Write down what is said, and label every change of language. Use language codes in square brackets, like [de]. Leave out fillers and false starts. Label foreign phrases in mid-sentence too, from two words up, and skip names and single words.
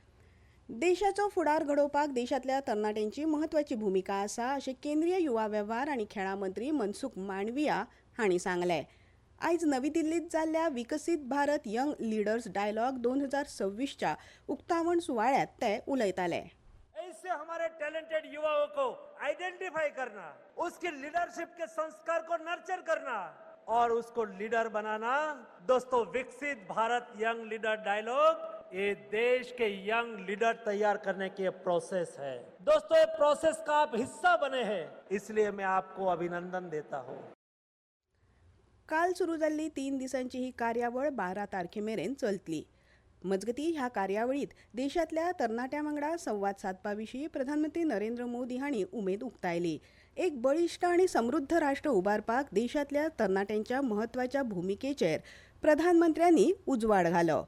[kok] देशाचो फुडार घडोवपाक देशांतल्या तरणाट्यांची म्हत्वाची भुमिका आसा अशें केंद्रीय युवा वेव्हार आनी खेळां मंत्री मनसुख मांडविया हांणी सांगलें. आयज नवी दिल्लीत जाल्ल्या विकसीत भारत यंग लीडर्स डायलॉग 2026 च्या उक्तावण सुवाळ्यात ते उलयताले. [hi] ऐसे हमारे टैलेंटेड युवाओं को आइडेंटिफाई करना, उसकी लीडरशिप के संस्कार को नर्चर करना और उसको लीडर बनाना. दोस्तों, विकसित भारत [en] young leader [hi] डायलॉग ये देश के यंग लीडर तैयार करने की प्रोसेस है. दोस्तों, ये प्रोसेस का आप हिस्सा बने हैं, इसलिए मैं आपको अभिनंदन देता हूं. [kok] काल सुरू जाल्ली 3 दिसांची ही कार्यावळ 12 तारखेमेरेन चलतली. मजगती ह्या कार्यावळीत देशांतल्या तरणाट्यां वांगडा संवाद साधपा विशीं प्रधानमंत्री नरेंद्र मोदी हांणी उमेद उक्तायली. एक बळिश्ट आनी समृद्ध राष्ट्र उबारपाक देशांतल्या तरणाट्यांच्या म्हत्वाच्या भुमिकेचेर प्रधानमंत्र्यांनी उजवाड घालो.